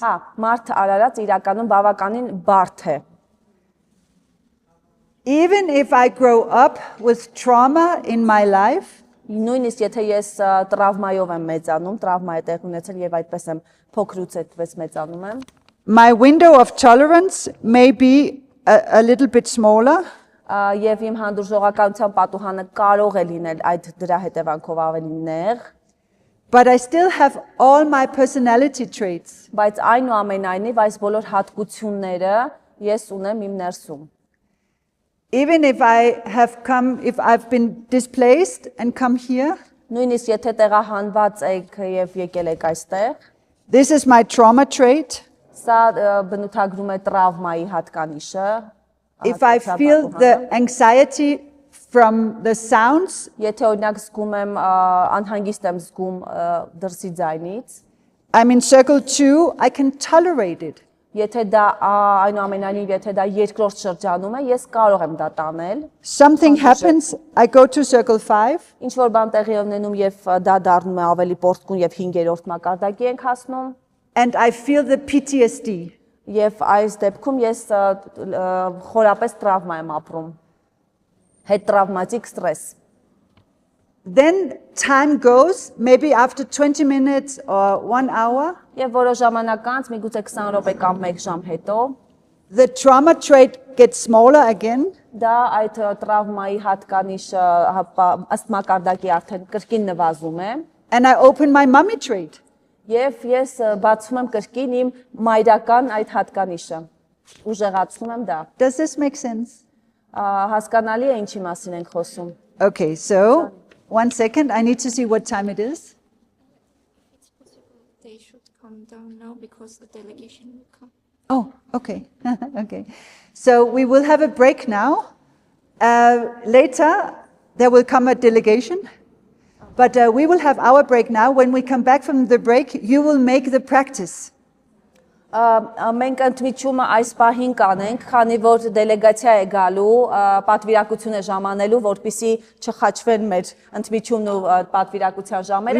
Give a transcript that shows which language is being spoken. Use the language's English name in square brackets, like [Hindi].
[Armenian] Հա, մարդ արարած իրականում բավականին բարդ է։ [English] Even if I grow up with trauma in my life, [Armenian] Նույնիսկ եթե ես տրավմայով եմ մեծանում, տրավմա է տեղ ունեցել եւ այդպես եմ փոքրուց այդպես մեծանում եմ, [English] my window of tolerance may be a little bit smaller, [Armenian] եւ իմ հանդուրժողականության պատուհանը կարող է լինել այդ դրա հետևանքով ավելի նեղ, [English] but I still have all my personality traits. [Armenian] բայց այնուամենայնիվ այս բոլոր հատկությունները ես ունեմ իմ ներսում։ [English] Even if I've been displaced and come here, [Armenian] Նույնիսկ եթե տեղահանված եք եւ եկել եք այստեղ, [English] this is my trauma trait. [Armenian] սա բնութագրում է տրավմայի հատկանիշը։ [English] If I feel the anxiety from the sounds, [Armenian] Եթե օրինակ զգում եմ անհանգիստ եմ զգում դրսի ձայնից, [English] I'm in circle 2, I can tolerate it. [Armenian] եթե դա այնուամենայնիվ եթե դա երկրորդ շրջանում է, ես կարող եմ դա տանել։ [English] Something happens, I go to circle 5, [Armenian] Ինչ որ բան տեղի ունենում եւ դա դառնում է ավելի պորտկուն եւ 5-րդ մակարդակի ենք հասնում, [English] and I feel the PTSD. [Armenian] եւ այս դեպքում ես խորապես տրավմա եմ ապրում։ Հետտրավմատիկ ստրես։ [English] Then time goes, maybe after 20 minutes or 1 hour, [Armenian] Եվ որոշ ժամանակ անց, միգուցե 20 րոպե կամ 1 ժամ հետո, [English] the trauma trait gets smaller again, [Armenian] դա այդ տրավմայի հատկանիշը ըստ մակարդակի արդեն կրկին նվազում է, [English] and I open my mommy trait. [Armenian] եւ ես բացում եմ կրկին իմ մայրական այդ հատկանիշը։ Ուժեղացնում եմ դա։ [English] Does this make sense? [Armenian] Հասկանալի է ինչի մասին ենք խոսում։ [English] Okay, so 1 second, I need to see what time it is. It's possible they should come down now because the delegation will come. Oh, okay. Okay. So we will have a break now. Later, there will come a delegation. But we will have our break now. When we come back from the break, you will make the practice. [Armenian] Մենք ընդմիջումը այս պահին կանենք, քանի որ դելեգացիա է գալու, պատվիրակություն է ժամանելու, որպեսզի չխաչվեն մեր ընդմիջումն ու պատվիրակության ժամերը,